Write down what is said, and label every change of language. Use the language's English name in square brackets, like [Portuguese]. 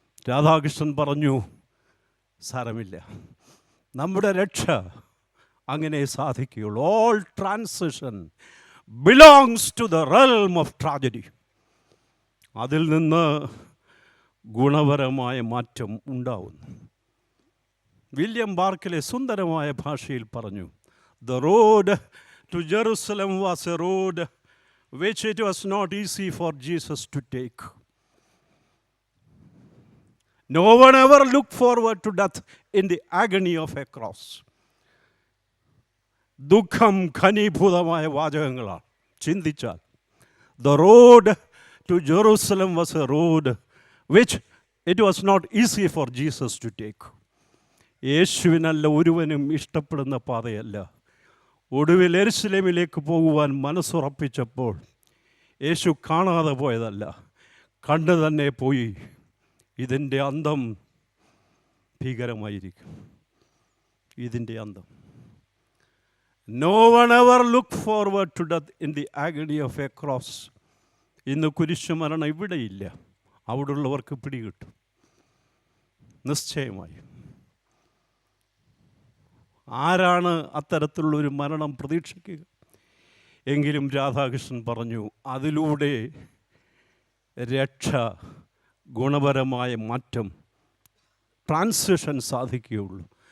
[Malayalam] രാധാകൃഷ്ണൻ പറഞ്ഞു, സാരമില്ല, നമ്മുടെ രക്ഷ അങ്ങനെ സാധിക്കുകയുള്ളൂ. [English] All transition belongs to the realm of tragedy. [Malayalam] അതിൽ നിന്ന് ഗുണപരമായ മാറ്റം ഉണ്ടാവുന്നു. വില്യം ബാർക്കിലെ സുന്ദരമായ ഭാഷയിൽ പറഞ്ഞു, [English] "The road to Jerusalem was a road which it was not easy for Jesus to take. No one ever looked forward to death in the agony of a cross." [Malayalam] ദുഃഖം ഘനീഭൂതമായ വാചകങ്ങളാണ്. ചിന്തിച്ചാൽ, [English] "The road to Jerusalem was a road which it was not easy for Jesus to take." [Malayalam] യേശുവിനല്ല ഒരുവനും ഇഷ്ടപ്പെടുന്ന പാതയല്ല. ഒടുവിൽ യെരുശലേമിലേക്ക് പോകുവാൻ മനസ്സുറപ്പിച്ചപ്പോൾ യേശു കാണാതെ പോയതല്ല, കണ്ടു തന്നെ പോയി. ഇതിൻ്റെ അന്തം ഭീകരമായിരിക്കും. ഇതിൻ്റെ അന്തം. [English] No one ever looked forward to death in the agony of a cross. [Malayalam] ഇന്ന് കുരിശുമരണം ഇവിടെയില്ല. അവിടെയുള്ളവർക്ക് പിടികിട്ടും നിശ്ചയമായി. ആരാണ് അത്തരത്തിലുള്ളൊരു മരണം പ്രതീക്ഷിക്കുക? എങ്കിലും രാധാകൃഷ്ണൻ പറഞ്ഞു, അതിലൂടെ രക്ഷ, ഗുണപരമായ മാറ്റം, ട്രാൻസിഷൻ സാധിക്കുകയുള്ളൂ.